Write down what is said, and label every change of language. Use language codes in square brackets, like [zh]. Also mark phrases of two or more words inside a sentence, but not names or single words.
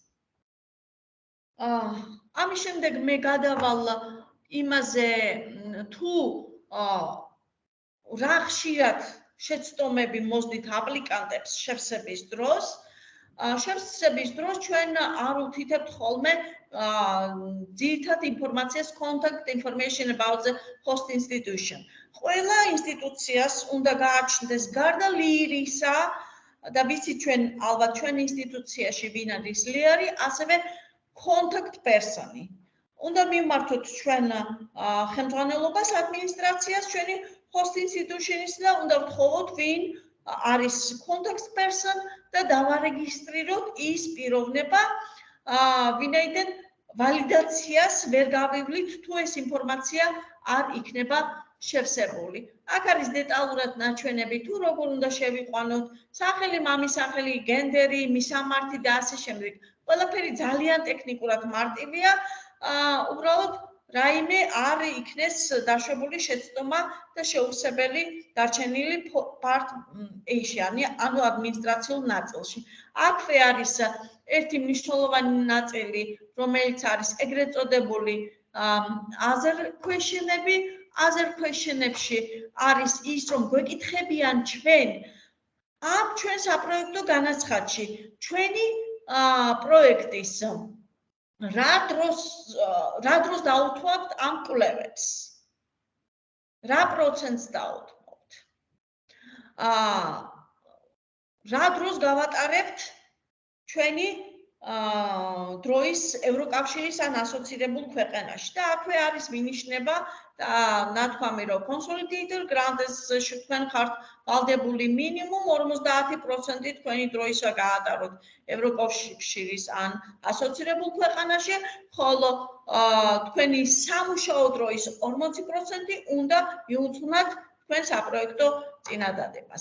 [ka] ამის შემდეგ მე გადავალ იმაზე, თუ რა ხშირად შეცდომები მოსდით აპლიკანტებს შევსების დროს. შევსების დროს ჩვენ არ უთითებთ ხოლმე ძირითად ინფორმაციას [en] contact information about the host institution. [ka] ყველა ინსტიტუციას უნდა გააჩნდეს გარდა ლიერისა და ვიცით ჩვენ ალბათ ჩვენ ინსტიტუციაში ვინ არის ლიერი, ასევე [en] contact person-ი. [ka] უნდა მივმართოთ ჩვენ ხელმძღვანელობას ადმინისტრაციას ჩვენი [en] host institution-ის [ka] და უნდა ვთხოვოთ ვინ არის [en] contact person [ka] და დავარეგისტრიროთ ის პიროვნება, ვინაიდან ვალიდაციას ვერ გავივლით თუ ეს ინფორმაცია არ იქნება შევსებული. აქ არის დეტალურად ნაჩვენები თუ როგორ უნდა შევიყვანოთ, სახელი, მამის სახელი, გენდერი, მისამართი და ასე შემდეგ. ყველაფერი ძალიან ტექნიკურად მარტივია, უბრალოდ რაიმე არ იქნეს დაშვებული შეცდომა და შეუხსებელი დარჩენილი part A-ში, ანუ ადმინისტრაციულ ნაწილში. აქვე არის ერთი მნიშვნელოვანი ნაწილი, რომელიც არის ეგრეთ წოდებული [en] other question-ები. other question-ებში [ka] არის ის, რომ გვეკითხებიან ჩვენ ამ ჩვენ საპროექტო განაცხადში, ჩვენი პროექტის რა დროს დაუთმობთ ამ კვლევებს? რა პროცენტს დაუთმობთ? რა დროს გავატარებთ ჩვენი დროის ევროკავშირის ან ასოცირებულ ქვეყანაში და აქვე არის მინიშნება და ნათქვამი, რომ [en] consolidated grants-ში [ka] თქვენ ხართ ვალდებული მინიმუმ 50% თქვენი დროისა გაატაროთ ევროკავშირის ან ასოცირებულ ქვეყანაში, ხოლო თქვენი სამუშაო დროის 40% უნდა მიუძღვნათ თქვენ საპროექტო წინადადებას.